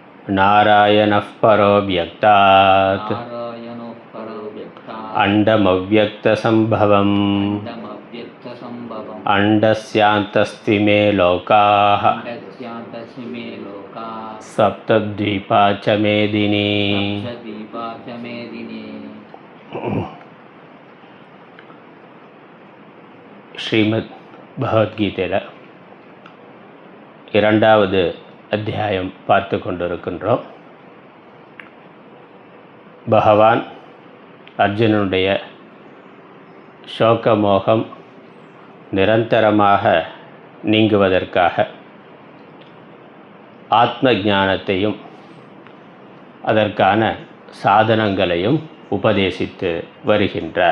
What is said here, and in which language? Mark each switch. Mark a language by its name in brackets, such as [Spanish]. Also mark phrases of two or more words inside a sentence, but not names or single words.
[Sanskrit] नारायणः परो व्यक्तात् अण्डमव्यक्तसम्भवम् अण्डस्यान्तस्ति मे लोकाः सप्तद्वीपा च मेदिनी. [Tamil] ஸ்ரீமத் பகவத்கீதையில் இரண்டாவது அத்தியாயம் பார்த்து கொண்டிருக்கின்றோம். பகவான் அர்ஜுனனுடைய சோகமோகம் நிரந்தரமாக நீங்குவதற்காக ஆத்ம ஞானத்தையும் அதற்கான சாதனங்களையும் உபதேசித்து வருகின்றார்.